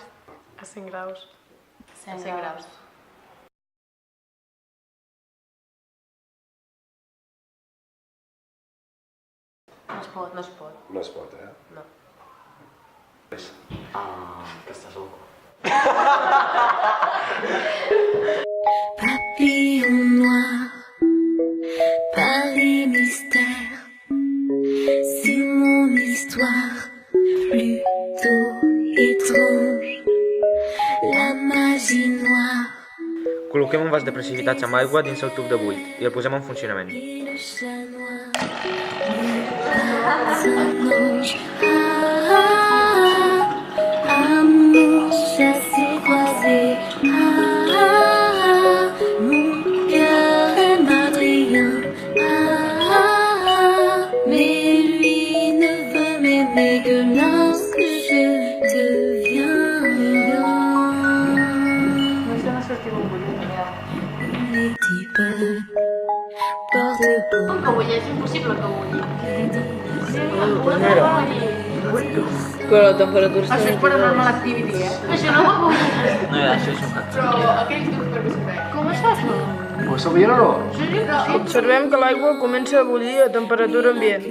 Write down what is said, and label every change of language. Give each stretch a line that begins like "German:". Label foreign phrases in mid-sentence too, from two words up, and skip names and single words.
Catalan: A 100 graus. 100 graus. No es pot. No es pot. No es pot, eh? No. Que estàs loco.
French: Papillon noir, Paris mystère, c'est mon histoire, plutôt étrange, la magie noire
Catalan: Col·loquem un vas de precipitats amb aigua dins el tub de buit i el posem en funcionament.
French: et le chat noir, un ange, amour chassé croisé, mon cœur est madrien, mais lui ne veut m'aimer que lorsque je deviens les types porte
Catalan: Com que bulli? És impossible que bulli. Però la temperatura està... Això és per a
English: normal activity,
Catalan: Això no va bullir. No, això és un hack. Però aquells dos per què s'ho fem? Com es fa això? Ho sabien o no? Observem que l'aigua comença a bullir a temperatura ambient.